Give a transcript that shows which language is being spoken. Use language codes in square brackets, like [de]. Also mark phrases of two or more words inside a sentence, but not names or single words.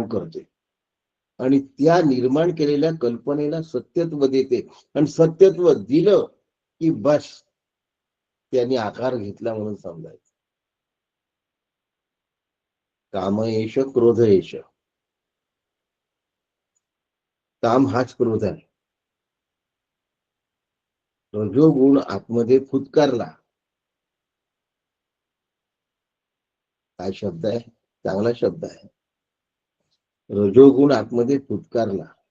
[mr] करते, आणि त्या निर्माण केलेल्या कल्पनेला सत्यत्व देते, आणि सत्यत्व दिलं की बस त्यांनी आकार घेतला म्हणून समजायचं. [sa] काम एष क्रोध एष. [mr] काम हाच क्रोध आहे. रजोगुण आतमध्ये फुत्कारला. काय शब्द आहे, चांगला शब्द आहे. रजोगुण आतमध्ये फुत्कारला.